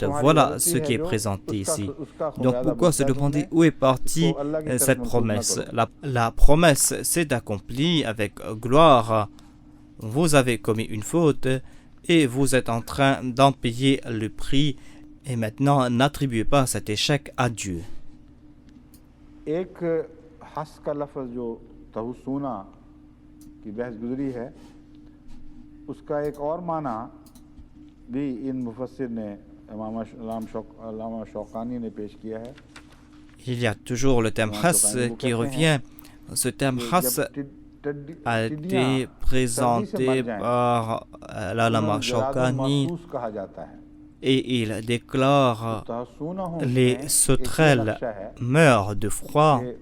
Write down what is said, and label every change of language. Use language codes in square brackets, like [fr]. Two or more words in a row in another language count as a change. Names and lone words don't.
[fr] Voilà ce qui est présenté ici. Donc pourquoi se demander où est partie cette promesse? La promesse s'est accomplie avec gloire. Vous avez commis une faute et vous êtes en train d'en payer le prix. Et maintenant, n'attribuez pas cet échec à Dieu. [ur] بھی ان مفسر نے علامہ شوکانی نے پیش کیا ہے. [fr] Il y a toujours le terme khas qui revient. Ce terme khas a été présenté par l'allama Shawkani et il déclare les sauterelles meurent de froid.